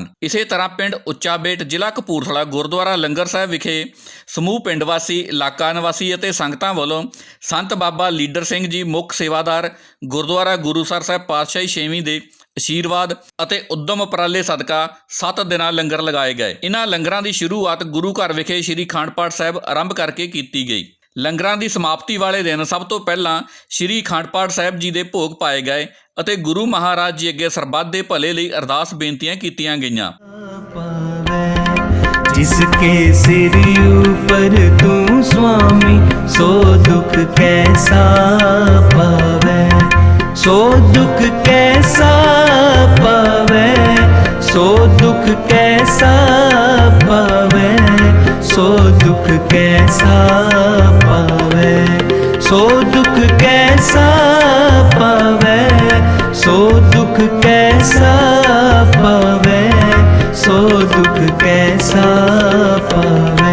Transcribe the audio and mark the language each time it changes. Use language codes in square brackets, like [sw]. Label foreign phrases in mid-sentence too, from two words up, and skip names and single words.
[pa] ਇਸੇ ਤਰ੍ਹਾਂ ਪਿੰਡ ਉੱਚਾ ਬੇਟ ਜ਼ਿਲ੍ਹਾ ਕਪੂਰਥਲਾ ਗੁਰਦੁਆਰਾ ਲੰਗਰ ਸਾਹਿਬ ਵਿਖੇ ਸਮੂਹ ਪਿੰਡ ਵਾਸੀ, ਇਲਾਕਾ ਨਿਵਾਸੀ ਅਤੇ ਸੰਗਤਾਂ ਵੱਲੋਂ ਸੰਤ ਬਾਬਾ ਲੀਡਰ ਸਿੰਘ ਜੀ ਮੁੱਖ ਸੇਵਾਦਾਰ ਗੁਰਦੁਆਰਾ ਗੁਰੂਸਰ ਸਾਹਿਬ ਪਾਤਸ਼ਾਹੀ 6ਵੀਂ ਦੇ ਆਸ਼ੀਰਵਾਦ ਅਤੇ ਉਦਮ ਉਪਰਾਲੇ ਸਦਕਾ 7 ਦਿਨਾਂ ਲੰਗਰ ਲਗਾਏ ਗਏ। ਇਹਨਾਂ ਲੰਗਰਾਂ ਦੀ ਸ਼ੁਰੂਆਤ ਗੁਰੂ ਘਰ ਵਿਖੇ ਸ਼੍ਰੀ ਅਖੰਡ ਪਾਠ ਸਾਹਿਬ ਆਰੰਭ ਕਰਕੇ ਕੀਤੀ ਗਈ। ਲੰਗਰਾਂ ਦੀ ਸਮਾਪਤੀ ਵਾਲੇ ਦਿਨ ਸਭ ਤੋਂ ਪਹਿਲਾਂ ਸ਼੍ਰੀ ਅਖੰਡ ਪਾਠ ਸਾਹਿਬ ਜੀ ਦੇ ਭੋਗ ਪਾਏ ਗਏ ਅਤੇ ਗੁਰੂ ਮਹਾਰਾਜ ਜੀ ਅੱਗੇ ਸਰਬੱਤ ਦੇ ਭਲੇ ਲਈ ਅਰਦਾਸ ਬੇਨਤੀਆਂ ਕੀਤੀਆਂ ਗਈਆਂ। [hi] जिसके सिर ऊपर तू स्वामी, सो दुख कैसा पावे, सो दुख कैसा पावे, सो दुख कैसा पावे, सो दुख कैसा पावे, सो दुख कैसा पावे, सो दुख कैसा पावे, सो दुख कैसा पावे।